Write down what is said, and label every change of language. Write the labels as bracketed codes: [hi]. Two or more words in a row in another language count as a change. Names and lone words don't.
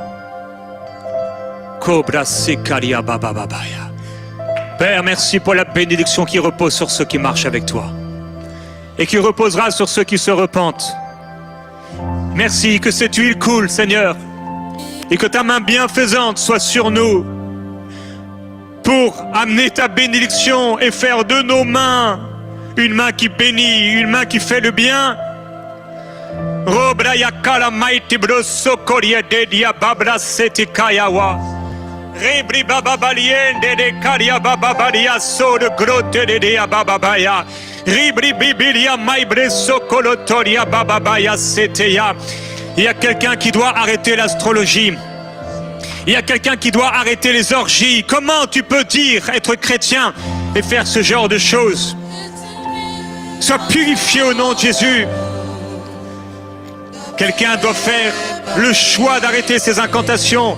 [fr] Père, merci pour la bénédiction qui repose sur ceux qui marchent avec toi et qui reposera sur ceux qui se repentent. Merci que cette huile coule, Seigneur, et que ta main bienfaisante soit sur nous pour amener ta bénédiction et faire de nos mains une main qui bénit, une main qui fait le bien. Robraya kala maiti broso koria de dia babra seti kayawa. Rebri baba baliende de karia baba balia so de grotte de dia baba baya. Ribri bibilia maibre sokolotoria baba baya seteya. Il y a quelqu'un qui doit arrêter l'astrologie. Il y a quelqu'un qui doit arrêter les orgies. Comment tu peux dire être chrétien et faire ce genre de choses? Sois purifié au nom de Jésus. Quelqu'un doit faire le choix d'arrêter ces incantations.